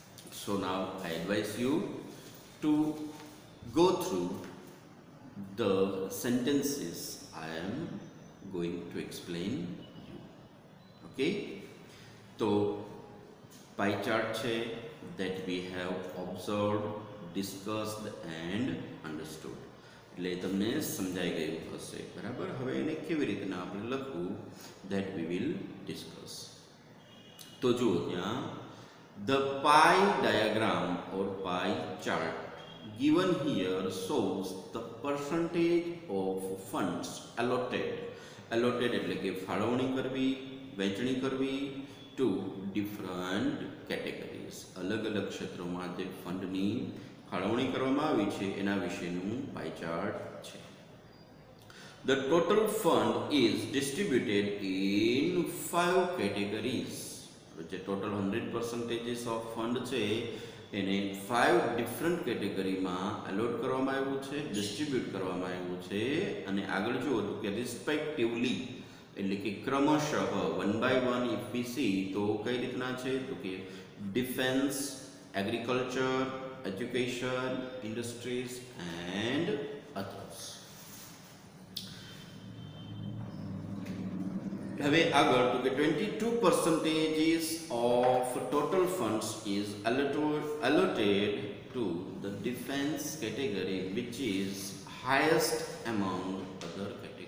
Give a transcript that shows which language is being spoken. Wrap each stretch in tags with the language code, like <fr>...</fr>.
<en>So now I advise you to go through the sentences I am going to explain you. Okay, so pie chart</en> <gu>છે</gu> <en>that we have observed, discussed and understood.</en> <gu>એટલે તમને સમજાઈ ગયું હશે, બરાબર. હવે એને કેવી રીતના આપણે લખવું</gu> <en>that we will discuss.</en> <gu>તો જુઓ ત્યાં</gu> <en>the pie diagram or pie chart given here shows the percentage of funds allotted.</en> <gu>Allotted એટલે કે ફાળવણી કરવી, વહેંચણી કરવી</gu> <en>to different categories.</en> <gu>અલગ અલગ ક્ષેત્રોમાં જે ફંડની ફાળવણી કરવામાં આવી છે એના વિશેનું પાઈ ચાર્ટ છે.</gu> <en>The total fund is distributed in 5 categories.</en> <gu>જે</gu> <en>total 100% of fund</en> <gu>છે એને 5 different categoryમાં allot કરવામાં આવ્યું છે, distribute કરવામાં આવ્યું છે. અને આગળ જુઓ તો કે respectively એટલે કે ક્રમશઃ</gu> <en>1 by 1 if we see</en> <gu>તો કઈ રીતના છે તો કે defence, agriculture, education, industries and others. હવે આગળ તો કે</gu> <en>22% of total funds is allotted to the defense category, which is highest among other categories.</en>